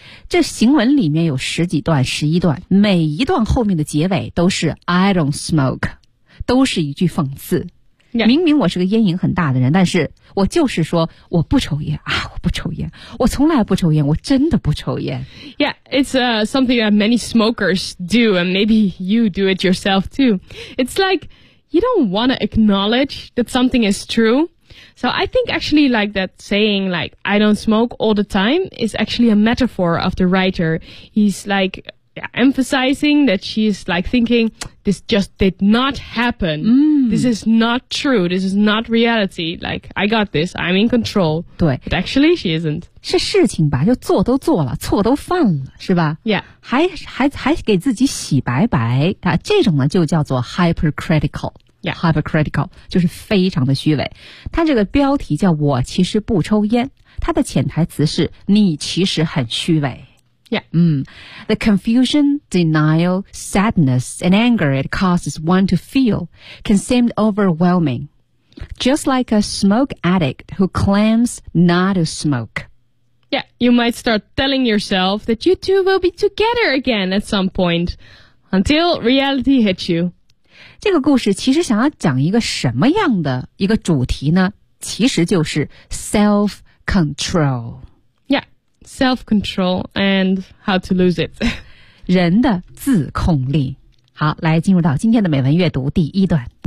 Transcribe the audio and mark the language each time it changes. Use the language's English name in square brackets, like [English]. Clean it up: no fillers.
[Chinese] 这行文里面有十几段十一段，每一段后面的结尾都是 [English] I don't smoke， [Chinese] 都是一句讽刺、 [English] yeah. [Chinese] 明明我是个烟瘾很大的人，但是我就是说我不抽烟啊，我不抽烟，我从来不抽烟，我真的不抽烟。 [English] Yeah, it's、something that many smokers do, and maybe you do it yourself too. It's likeYou don't want to acknowledge that something is true. So I think actually like that saying like I don't smoke all the time is actually a metaphor of the writer. He's like emphasizing that she's like thinking this just did not happen.、 Mm. This is not true. This is not reality. Like I got this. I'm in control. [Chinese] 对 [English] But actually she isn't. [Chinese] 是事情吧，就做都做了，错都犯了，是吧 [English] Yeah. [Chinese] 还给自己洗白白、啊、这种呢就叫做 hypercritical [English] Yeah. [Chinese] Hypercritical 就是非常的虚伪。他这个标题叫我其实不抽烟，他的潜台词是你其实很虚伪。 [English] Yeah. The confusion, denial, sadness, and anger it causes one to feel can seem overwhelming. Just like a smoke addict who claims not to smoke. Yeah, you might start telling yourself that you two will be together again at some point until reality hits you. [Chinese] 这个故事其实想要讲一个什么样的一个主题呢？其实就是 self-control. [English] Yeah, self-control and how to lose it. [Chinese] 人的自控力。好，来进入到今天的美文阅读第一段。